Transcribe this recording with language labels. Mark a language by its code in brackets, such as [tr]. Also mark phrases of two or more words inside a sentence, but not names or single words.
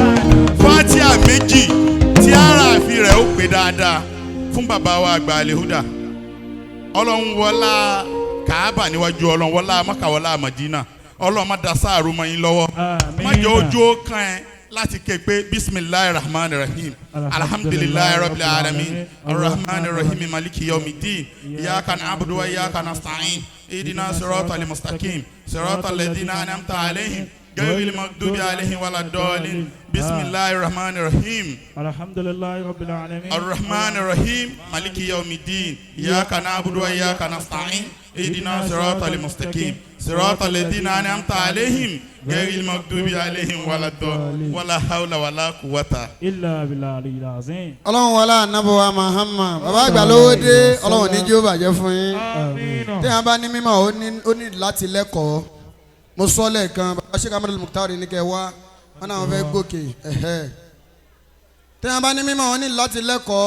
[yo] Fátíà méjì tí aráàfin rẹ̀ ó pè dáadáa fún bàbá wa àgbà àlèhúdà. Ọlọ́run wọlá Kàábà níwájú Ọlọ́run wọlá Mákà wọlá Mádínà. Ọlọ́run má da sáàrù mọ́ yín lọ́wọ́. Má jẹ́ ojú ó kàn ẹ́ láti ké pé [ar] بسم الله الرحمن الرحيم الحمد لله رب العالمين الرحمن الرحيم مالك يوم الدين إياك نعبد وإياك نستعين اهدنا الصراط المستقيم صراط الذين أنعمت عليهم غير المغضوب عليهم ولا الضالين بسم الله الرحمن الرحيم الحمد لله رب العالمين الرحمن الرحيم مالك يوم الدين إياك نعبد وإياك نستعين اهدنا الصراط المستقيم صراط الذين أنعمت عليهم غير المغضوب عليهم ولا الضالين ولا حول ولا قوة إلا بالله العظيم. [yo] Ọlọ́run wọlá ànábọ̀wá Muhammad bàbá àgbà Lowode Ọlọ́run ní jíó bàjẹ́ fún yín. Téèyàn bá ní mímọ̀ ó ní láti lẹ́kọ̀ọ́. Mo sọ lẹ́ẹ̀kan bàbá Sheikh Ahmad Al-Muktar ní kẹ́ wá wọn náà fẹ́ gòkè. Téèyàn bá ní mímọ̀ ó ní láti lẹ́kọ̀ọ́.